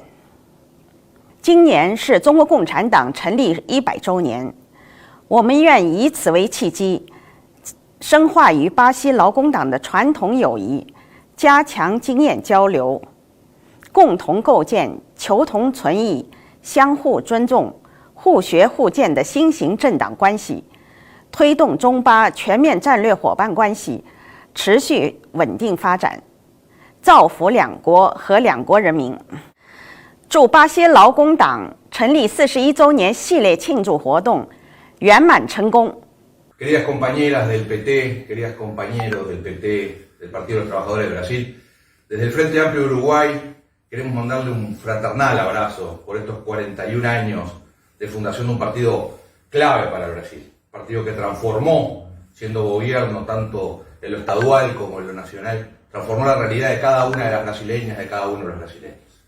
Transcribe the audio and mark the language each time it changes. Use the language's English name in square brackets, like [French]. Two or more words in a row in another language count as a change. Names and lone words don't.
[Chinese] 今年是中国共产党成立100周年，我们愿以此为契机，深化与巴西劳工党的传统友谊，加强经验交流，共同构建求同存异、相互尊重、互学互鉴的新型政党关系，推动中巴全面战略伙伴关系持续稳定发展，造福两国和两国人民。祝巴西劳工党成立41周年系列庆祝活动圆满成功。 [Spanish] Queridas compañeras del PT, queridos compañeros del PT, del Partido de los Trabajadores de Brasil, desde el Frente Amplio de Uruguay queremos mandarle un fraternal abrazo por estos 41 años de fundación de un partido clave para el Brasil, partido que transformó, siendo gobierno tanto en lo estadual como en lo nacional, transformó la realidad de cada una de las brasileñas, de cada uno de los brasileños.